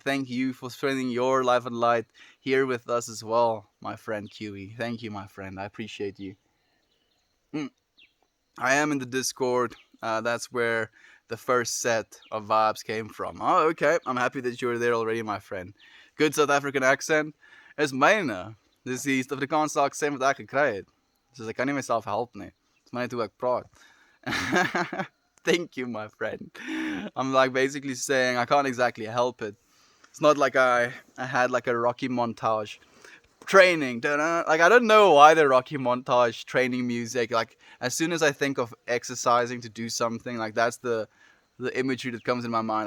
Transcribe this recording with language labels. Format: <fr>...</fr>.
<en>Thank you for spending your life and light here with us as well, my friend QE. Thank you, my friend. I appreciate you. Mm. I am in the Discord. That's where the first set of vibes came from. Oh, okay. I'm happy that you're there already, my friend. Good South African accent.</en> <af>Is myne. Dis die Suid-Afrikaanse accent wat ek gekry het. Dus ek kan nie myself help nie. Dis maar net hoe ek praat.</af> <en>Thank you, my friend. I'm like basically saying I can't exactly help it. It's not like I had like a Rocky montage training. Like, I don't know why the Rocky montage training music. Like, as soon as I think of exercising to do something, like, that's the imagery that comes in my mind.</en>